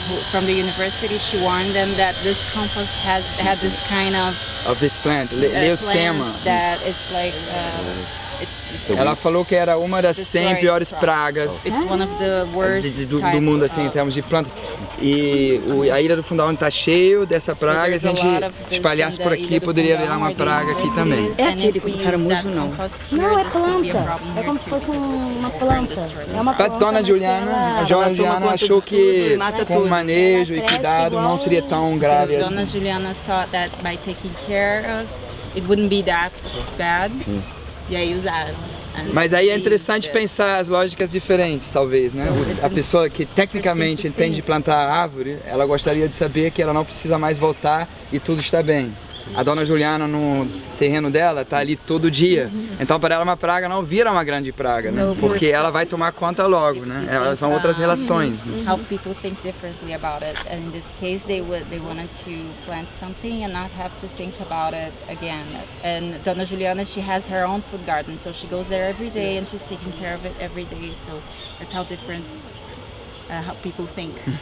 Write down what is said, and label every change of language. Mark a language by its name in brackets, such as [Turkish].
[English] From the university, she warned them that this compost had this kind of this plant, leucema. That it's like [Portuguese] ela falou que era uma das 100 piores pragas do mundo, assim, em termos de planta. E a Ilha do Fundão está cheio dessa praga. Se a gente espalhasse por aqui, poderia virar uma praga aqui também. É aquele com caramujo, não? Não, é planta. É como se fosse uma planta. É uma planta. A Dona Juliana achou que com o manejo e cuidado não seria tão grave assim. [English] Dona Juliana thought that by taking care of, it wouldn't be that bad. [Portuguese] E aí usaram. Mas aí é interessante pensar as lógicas diferentes, talvez, né? A pessoa que tecnicamente entende de plantar árvore, ela gostaria de saber que ela não precisa mais voltar e tudo está bem. A Dona Juliana, no terreno dela, está ali todo dia. Então, para ela, uma praga não vira uma grande praga, né? Porque ela vai tomar conta logo, né? Elas são outras relações. Né? [English] How people think differently about it. And in this case, they wanted to plant something and not have to think about it again. And Dona Juliana, she has her own food garden, so she goes there every day and she's taking care of it every day. So that's how different. How people think.